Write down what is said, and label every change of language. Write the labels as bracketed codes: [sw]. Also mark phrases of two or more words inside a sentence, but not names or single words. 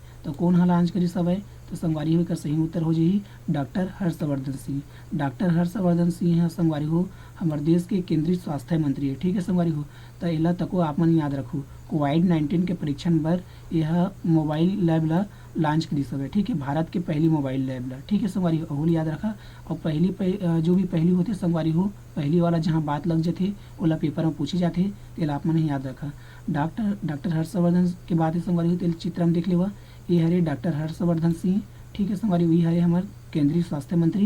[hne] तो कौन ह लॉन्च करिस हवय, तो संगवारी हो एकर सही उत्तर हो जाही डॉक्टर हर्षवर्धन सिंह। डॉक्टर हर्षवर्धन सिंह ह संगवारी हो हमारे देश के केंद्रीय स्वास्थ्य मंत्री है, ठीक है संगवारी हो। तो एला तको आप मन याद रखो कोविड-19 के परीक्षण बर यह मोबाइल लैब ला लॉन्च करिस हवय, ठीक है, भारत के पहली मोबाइल लैब ला, ठीक है संगवारी हो। अहुल याद रखा। और जो भी पहली होते संगवारी हो पहली वाला जहाँ बात लग जाथे ओला पेपर में पूछे जाथे, तेला आप मन ही याद रखा। डॉक्टर हर्षवर्धन के बाद संगवारी हो तेल चित्र में देख लेवा, ये हरे डॉक्टर हर्षवर्धन सिंह, ठीक है संगवारी वही हरे हमारे केंद्रीय स्वास्थ्य मंत्री।